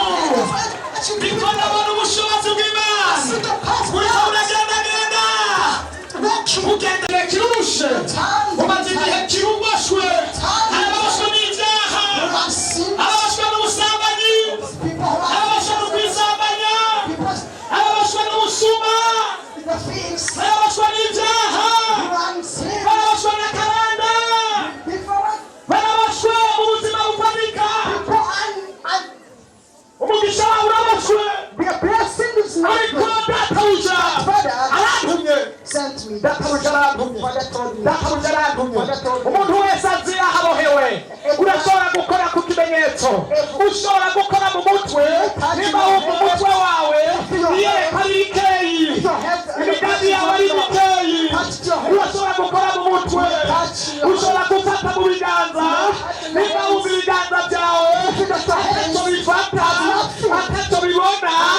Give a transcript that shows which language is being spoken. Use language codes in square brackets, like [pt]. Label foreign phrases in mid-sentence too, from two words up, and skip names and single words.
[rn] ndiko ndabona ubushobozi bw'Imana kuriko buragendagenda ugendere kirushe umaze igihe kiruboshwe araboshwe n'ibyaha araboshwe n'ubusambanyi araboshwe n'ukwisambanya araboshwe n'ubusuma araboshwe n'ibyaha araboshwe n'akaranda baraboshwe ubuzima bufanika umugisha wawe uraboshwe ariko databuja arantumye databuja arantumye umuntu wese azi aho abohewe urashobora gukora ku kimenyetso ushobora gukora mu mutwe niba wumva umutwe wawe iyerekwa ari ikeyi imigambi yawe ari mikeyi urashobora gukora mu mutwe ushobora gufata mu biganza niba wumva ibiganza byawe atacyo bifata atacyo bibona